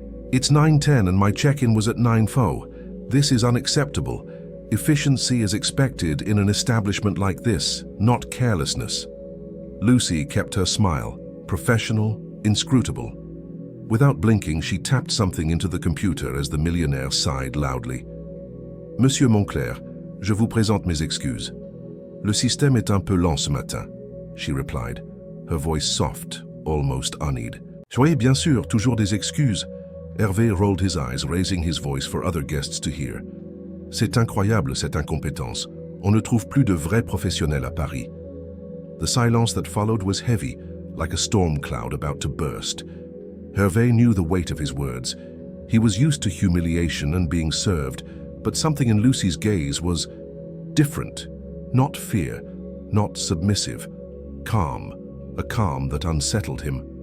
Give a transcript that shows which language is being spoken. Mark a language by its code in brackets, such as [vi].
[en] "It's 9:10 and my check-in was at 9:04. This is unacceptable. Efficiency is expected in an establishment like this, not carelessness." Lucie kept her smile, professional, inscrutable. Without blinking, she tapped something into the computer as the millionaire sighed loudly. [fr] "Monsieur Moncler, je vous présente mes excuses. Le système est un peu lent ce matin," [en] she replied, her voice soft, almost honeyed. [fr] "Soyez bien sûr, toujours des excuses." [en] Hervé rolled his eyes, raising his voice for other guests to hear. [fr] "C'est incroyable, cette incompétence. On ne trouve plus de vrais professionnels à Paris." [en] The silence that followed was heavy, like a storm cloud about to burst. Hervé knew the weight of his words. He was used to humiliation and being served, but something in Lucie's gaze was different. Not fear, not submissive. Calm, a calm that unsettled him.